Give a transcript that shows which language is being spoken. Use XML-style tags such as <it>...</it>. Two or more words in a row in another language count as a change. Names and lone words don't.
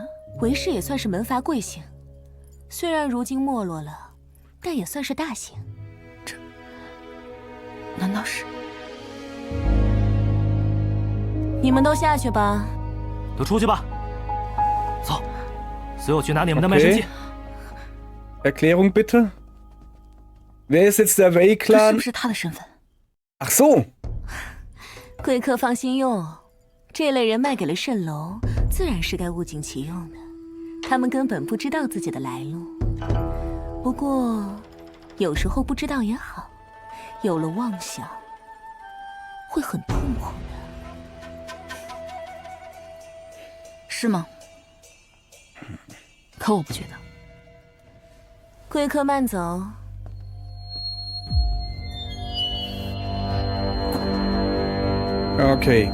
<zh>韦氏也算是门阀贵姓，虽然如今没落了，但也算是大姓。这难道是？你们都下去吧。都出去吧。走，随我去拿你们的卖身契。</zh> <de>Erklärung bitte. Wer ist jetzt der Wei</de> <zh>这是</zh> <de>Clan?</de> <zh>不是他的身份？</zh> <de>Ach so.</de> <zh>贵客放心用，这类人卖给了蜃楼，自然是该物尽其用的。他们根本不知道自己的来路。不过，有时候不知道也好，有了妄想，会很痛苦的。是吗？ 可我不觉得。贵客慢走。</zh> <de>Okay.</de>